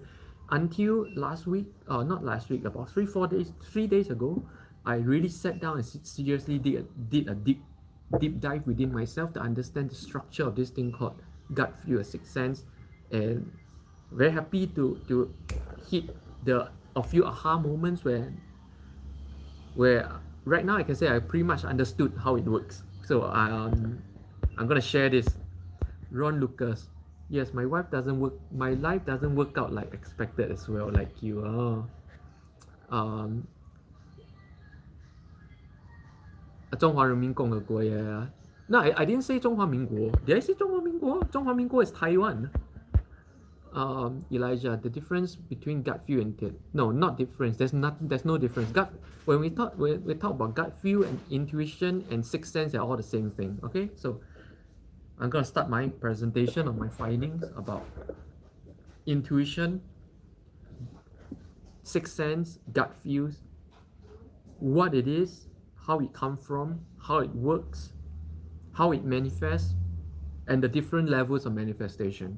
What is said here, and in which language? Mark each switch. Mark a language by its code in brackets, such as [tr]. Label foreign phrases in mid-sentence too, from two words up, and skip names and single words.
[en] Until last week, not last week, about 3 days ago, I really sat down and seriously did a deep dive within myself to understand the structure of this thing called gut feel, a sixth sense, and very happy to hit a few aha moments where right now I can say I pretty much understood how it works. So I'm gonna share this. Ron Lucas. Yes, my life doesn't work out like expected as well, like you. Um 中华人民共和国, yeah. No, I didn't say 中华民国. Did I say 中华民国? 中华民国 is Taiwan. Elijah, the difference between gut feel and no, not difference. There's no difference. When we talk about gut feel and intuition and sixth sense, they're all the same thing. Okay, so I'm gonna start my presentation of my findings about intuition, sixth sense, gut feels, what it is, how it comes from, how it works, how it manifests, and the different levels of manifestation.